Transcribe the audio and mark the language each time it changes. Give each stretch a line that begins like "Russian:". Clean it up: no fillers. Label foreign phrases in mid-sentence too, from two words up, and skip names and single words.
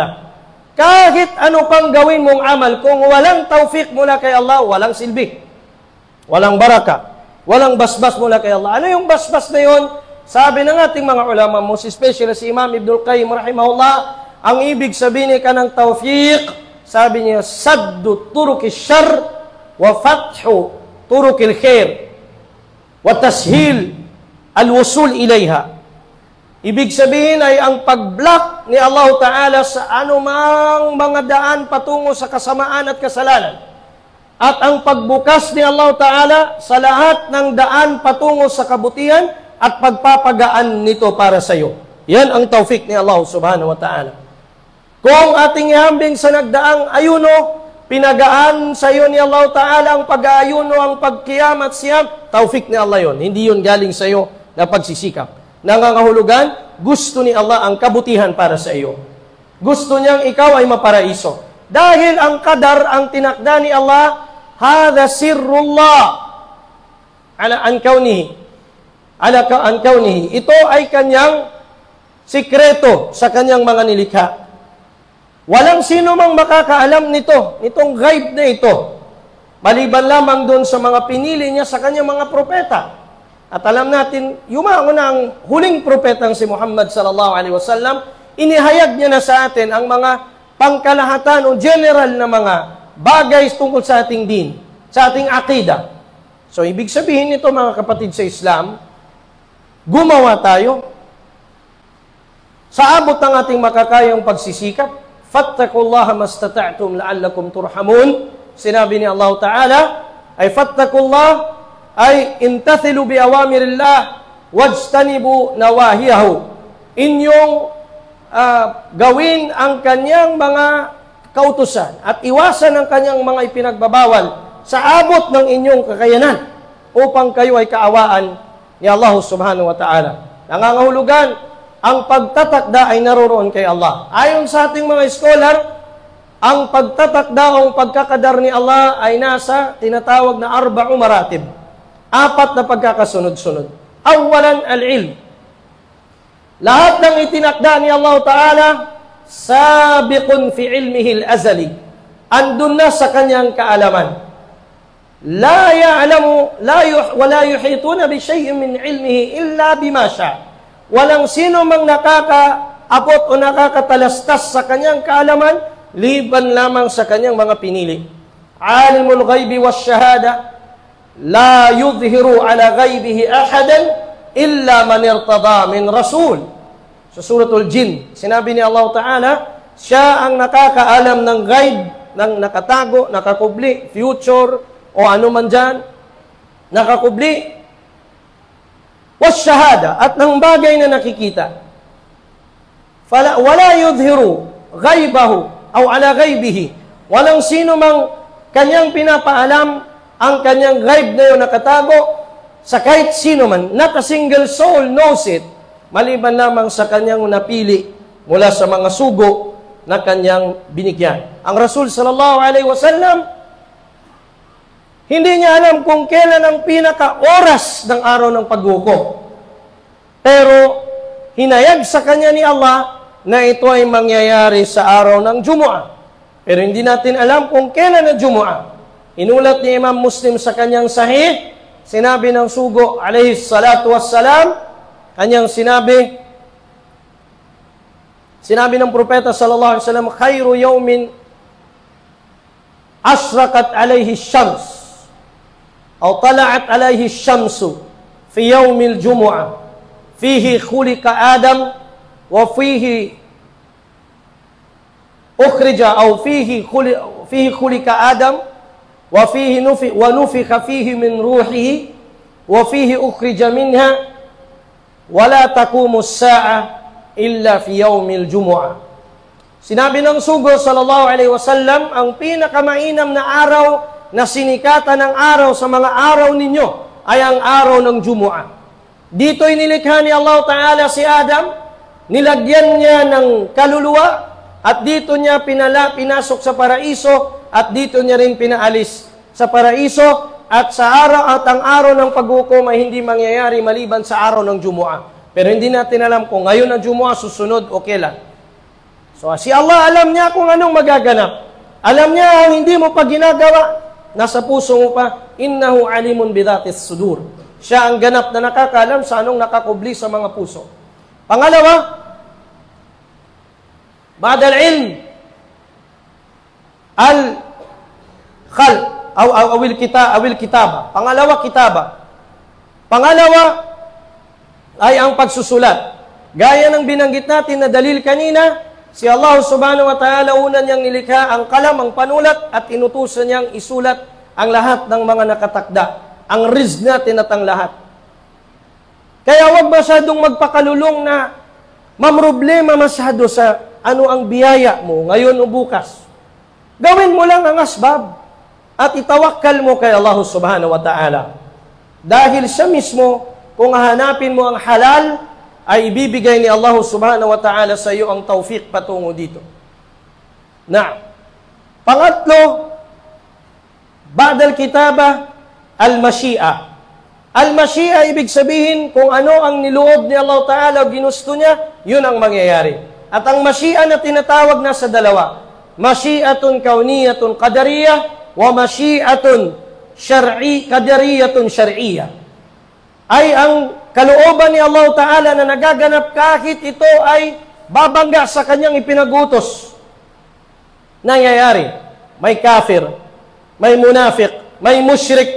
Filipino: Kahit ano pang gawin mong amal, kung walang tawfiq mula kay Allah, walang silbi. Walang baraka. Walang basbas mula kay Allah. Ano yung basbas na yun? Sabi ng ating mga ulama,
English: most especially
Filipino: si Imam Ibnul Qayyim rahimahullah, ang ibig sabihin ka ng tawfiq, sabi niya,
Arabic: سد طرق الشر وفتح طرق الخير وتسهيل الوصول إليها.
Filipino: Ibig sabihin ay ang pag-block ni Allah Ta'ala sa anumang mga daan patungo sa kasamaan at kasalanan. at ang pagbukas ni Allah Ta'ala sa lahat ng daan patungo sa kabutihan at pagpapagaan nito para sa iyo. Yan ang taufik ni Allah
Arabic: سبحانه وتعالى.
Filipino: Kung ating ihambing sa nagdaang ayuno, pinagaan sa iyo ni Allah Ta'ala ang pag-aayuno, ang pagkiyam at siyam, taufik ni Allah yon. Hindi yon galing sa iyo na pagsisikap. Nangangahulugan, gusto ni Allah ang kabutihan para sa iyo. Gusto niyang ikaw ay maparaiso. Dahil ang qadar, ang tinakda ni Allah,
Arabic: هذا سر الله على أن كونه.
Filipino: Ito ay kanyang sikreto sa kanyang mga nilikha. Walang sino mang makakaalam nito, nitong ghaib na ito, maliban lamang doon sa mga pinili niya sa kanyang mga propeta. At alam natin, yumango na ang huling propetang si Muhammad
Arabic: صلى الله عليه وسلم,
Filipino: inihayag niya na sa atin ang mga pangkalahatan o general na mga bagay tungkol sa ating din, sa ating akida. So, ibig sabihin nito mga kapatid sa Islam, gumawa tayo sa abot ng ating makakayang pagsisikap.
Arabic: فاتقوا الله ما استطعتم لعلكم ترحمون.
Filipino: Sinabi ni Allah Ta'ala,
Arabic: أي فاتقوا الله، أي امتثلوا بأوامر الله، واجتنبوا نواهيه.
Filipino: Inyong gawin ang kanyang mga kautusan at iwasan ang kanyang mga ipinagbabawal sa abot ng inyong kakayanan upang kayo ay kaawaan ni Allah
Arabic: سبحانه وتعالى.
Filipino: Nangangahulugan, ang pagtatakda ay naroroon kay Allah. Ayon sa ating mga scholar, ang pagtatakda o pagkakadar ni Allah ay nasa tinatawag na 4 maratib. 4 na pagkakasunod-sunod.
Arabic: أولاً، العلم.
Filipino: Lahat ng itinakda ni Allah Ta'ala,
Arabic: سابق في علمه الأزلي.
Filipino: Andun na sa kanyang kaalaman.
Arabic: لا يعلم، ولا يحيطون بشيء من علمه إلا بما شاء'.
Filipino: Walang sino mang nakakaabot o nakakatalastas sa kanyang kaalaman, liban lamang sa kanyang mga pinili.
Arabic: عالم الغيب والشهادة، لا يظهر على غيبه أحداً إلا من ارتضى من رسول.
Filipino: Sa suratul Jin, sinabi ni Allah Ta'ala, siya ang nakakaalam ng ghaib, ng nakatago, nakakubli, future, o ano man dyan, nakakubli,
Arabic: والشهادة,
Filipino: at ng bagay na nakikita.
Arabic: ولا يظهر غيبه، أو على غيبه.
Filipino: Walang sino mang kanyang pinapaalam ang kanyang ghaib na yun nakatago sa kahit sino man.
English: Not a single soul knows it,
Filipino: maliban lamang sa kanyang napili mula sa mga sugo na kanyang binigyan. Ang Rasul
Arabic: صلى الله عليه وسلم,
Filipino: hindi niya alam kung kailan ang pinaka-oras ng araw ng paghukom. Pero hinayag sa kanya ni Allah na ito ay mangyayari sa araw ng Jumu'ah. Pero hindi natin alam kung kailan na Jumu'ah. Inulat ni Imam Muslim sa kanyang sahih, sinabi ng sugo,
Arabic: عليه الصلاة والسلام,
Filipino: kanyang sinabi ng propeta
Arabic: صلى الله عليه وسلم، خير يوم أشرقت عليه الشمس, أو طلعت عليه الشمس في يوم الجمعة فيه خلق آدم وفيه أخرج أو فيه خلق آدم وفيه ونفخ فيه من روحه وفيه أخرج منها ولا تقوم الساعة إلا في يوم الجمعة.
Filipino: Sinabi ng sugo
Arabic: صلى الله عليه وسلم,
Filipino: ang pinakamainam na araw na sinikatan ng araw sa mga araw ninyo ay ang araw ng Jumu'ah. Dito'y nilikha ni Allah Ta'ala si Adam, nilagyan niya ng kaluluwa, at dito niya pinasok sa paraiso, at dito niya rin pinaalis sa paraiso, at sa araw at ang araw ng paghukom ay hindi mangyayari maliban sa araw ng Jumu'ah. Pero hindi natin alam kung ngayon ang Jumu'ah, susunod o kailan. So si Allah alam niya kung anong magaganap. Alam niya ang hindi mo pa ginagawa, nasa puso mo pa,
Arabic: إنه عليم بذات الصدور.
Filipino: Siya ang ganap na nakakaalam sa anong nakakubli sa mga puso. Pangalawa,
Arabic: بعد العلم، الخلق، أي الكتابة.
Filipino: Pangalawa, kitaba. Pangalawa, ay ang pagsusulat. Gaya ng binanggit natin na dalil kanina, si Allah
Arabic: سبحانه وتعالى,
Filipino: una niyang nilikha ang kalam, ang panulat, at inutusan niyang isulat ang lahat ng mga nakatakda. Ang rizq natin at ang lahat. Kaya huwag masyadong magpakalulong na mamroblema masyado sa ano ang biyaya mo ngayon o bukas. Gawin mo lang ang asbab at itawakkal mo kay Allah
Arabic: سبحانه وتعالى.
Filipino: Dahil siya mismo, kung hahanapin mo ang halal, ay ibibigay ni Allah
Arabic: سبحانه وتعالى
Filipino: sa iyo ang tawfiq patungo dito. Na, pangatlo,
Arabic: بعد الكتابة، المشيئة. Al-mashi'a,
Filipino: ibig sabihin, kung ano ang niloob ni Allah Ta'ala o ginusto niya, yun ang mangyayari. At ang mashi'a na tinatawag na sa dalawa,
Arabic: مشيئة كونية قدرية، ومشيئة قدرية شرعية.
Filipino: Ay ang kalooban ni Allah Ta'ala na nagaganap kahit ito ay babangga sa kanyang ipinagutos. Nangyayari, may kafir, may munafiq, may musyrik.